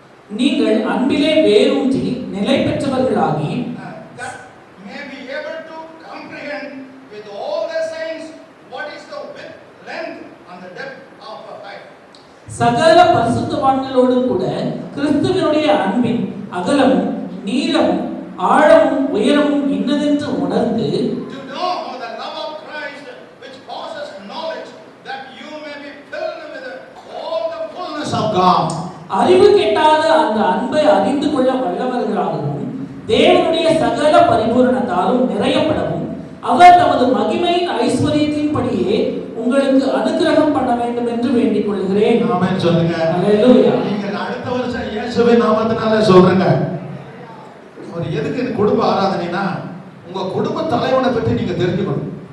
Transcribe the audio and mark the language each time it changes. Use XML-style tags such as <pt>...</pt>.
<ta>நீங்கள் அன்பிலே வேரூன்றி நிலை பெற்றவர்களாகி</ta> <en>that may be able to comprehend with all the saints what is the width, length and the depth of a life.</en> <ta>சகல பரிசுத்தவான்களோடு கூட கிறிஸ்துவினுடைய அன்பின் அகலமும் நீளமும் ஆழமும் உயரமும் இன்னதென்று உணர்ந்து</ta> <en>To know the love of Christ which passes knowledge, that you may be filled with all the fullness of God.</en> <ta>அறிவு கெட்டாத அந்த அன்பை அறிந்து கொள்ள வல்லவர்களாகவும் தேவனுடைய சகல பரிபூரணத்தாலும் நிறையப்படவும் அவர் தமது மகிமையின் ஐஸ்வரியத்தின்படியே உங்களுக்கு அனுக்கிரகம் பண்ண வேண்டும் என்று வேண்டிக் கொள்கிறேன். ஆமென் சொல்லுங்க. ஹalleluya. நீங்க அடுத்த வருஷம் இயேசுவின் நாமத்தினால சொல்றேங்க. ஒரு எதுக்கு இந்த குடும்ப ஆராதனைனா உங்க குடும்ப தலைவனை பற்றி நீங்க தெரிஞ்சுக்கணும்.</ta>